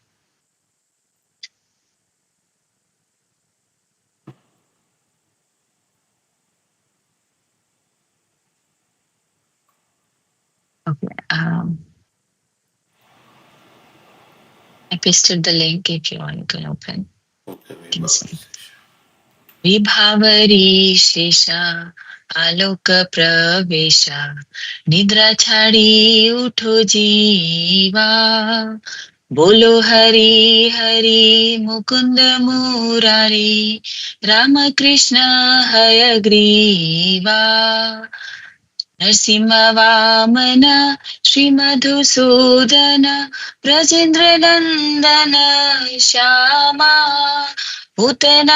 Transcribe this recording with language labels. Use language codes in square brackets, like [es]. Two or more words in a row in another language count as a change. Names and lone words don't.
[en] Okay. I pasted the link if you want, you can open. Okay, You can sing. Vibhavarisesh. [bn] বিভাবরী শেষা আলোক প্রবেশা নিদ্রা ছাড়ী উঠো জীবা বোলো হরি হরি মুকুন্দ মুরারী রাম কৃষ্ণ হয় গ্রীবা নরসিংহ বামন শ্রী মধুসূদন ব্রজেন্দ্র নন্দন শ্যামা পূতনা